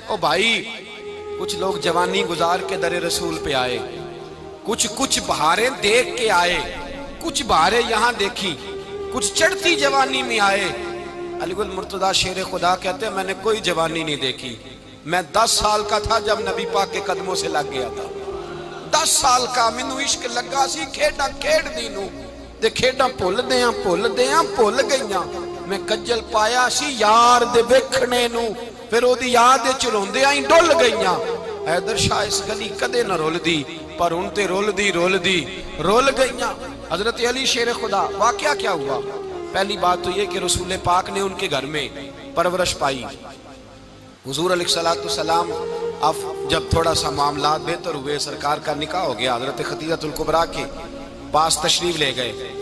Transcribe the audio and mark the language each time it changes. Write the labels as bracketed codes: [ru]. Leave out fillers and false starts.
[ur] او بھائی کچھ لوگ جوانی گزار کے در رسول پہ آئے، کچھ بہاریں دیکھ کے آئے، کچھ بہاریں یہاں دیکھی، کچھ چڑھتی جوانی میں آئے. علی گل مرتضیٰ شیر خدا کہتے ہیں میں نے کوئی جوانی نہیں دیکھی. میں 10 سال کا تھا جب نبی پاک کے قدموں سے لگ گیا تھا. [pa] 10 سال کا مینوں عشق لگا سی، کھیڈاں کھیڈ دی نوں تے کھیڈاں بھول بھول گئیاں. میں کجل پایا سی یار دے ویکھنے نوں، پھر او دی یاد وچ روندیاں ہی ڈل گئیاں. حیدر شاہ اس گلی کدے نہ رول دی، پر ہن تے رول دی رول گئیاں. [ur] حضرت علی شیر خدا، واقعہ کیا ہوا؟ پہلی بات تو یہ کہ رسول پاک نے ان کے گھر میں پرورش پائی. حضور علیہ الصلوۃ والسلام اب جب تھوڑا سا معاملات بہتر ہوئے، سرکار کا نکاح ہو گیا، حضرت خدیجہ الکبریٰ کے پاس تشریف لے گئے.